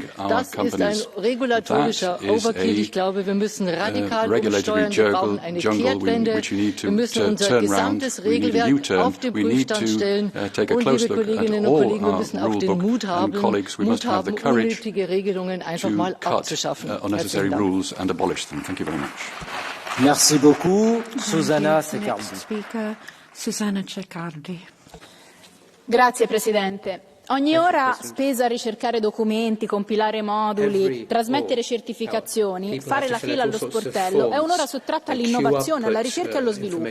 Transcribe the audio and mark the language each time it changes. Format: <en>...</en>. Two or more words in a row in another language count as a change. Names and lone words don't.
<de>Das ist ein regulatorischer Overkill. Ich glaube, wir müssen radikal umsteuern. Wir brauchen eine Kehrtwende. Wir müssen unser gesamtes Regelwerk auf den Prüfstand stellen. Und, liebe Kolleginnen und Kollegen, wir müssen auch den Mut haben, unnötige Regelungen einfach mal abzuschaffen. Herzlichen Dank.</de> <fr>Merci beaucoup, Susanna Ceccardi.</fr> <it>Grazie Presidente. Ogni ora spesa a ricercare documenti, compilare moduli, trasmettere certificazioni, fare la fila allo sportello è un'ora sottratta all'innovazione, alla ricerca e allo sviluppo.</it>